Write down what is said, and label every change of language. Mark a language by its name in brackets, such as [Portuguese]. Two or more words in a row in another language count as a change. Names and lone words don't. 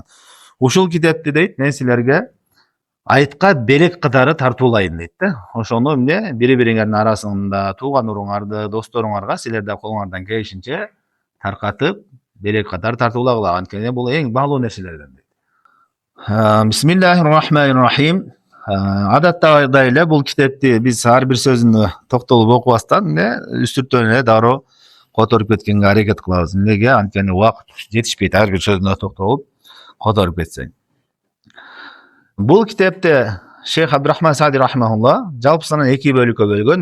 [Kyrgyz] Ушул китепти дейт, мен силерге айытка белек катары тартуулайын дейт да. Ошону эмне бири-бириңердин арасында тууган уруңарды, досторуңарга силерде колуңардан келишинче таркатып белек катары тартуулагыла. Анткени бул эң баалуу нерселерден дейт. [Arabic] بسم الله الرحمن الرحيم. [Kyrgyz] Адаттагыдай эле бул китепти биз ар бир сөзүнө токтолуп окубастан үстүртөн эле дароо которуп кеткенге аракет кылабыз. Эмнеге? Анткени убакыт жетишпейт ар бир сөзүнө токтолуп которуп кетсең. Бул китепте Шейх Абдурахман Саади рахимахуллах жалпысынан 2 бөлүккө бөлгөн.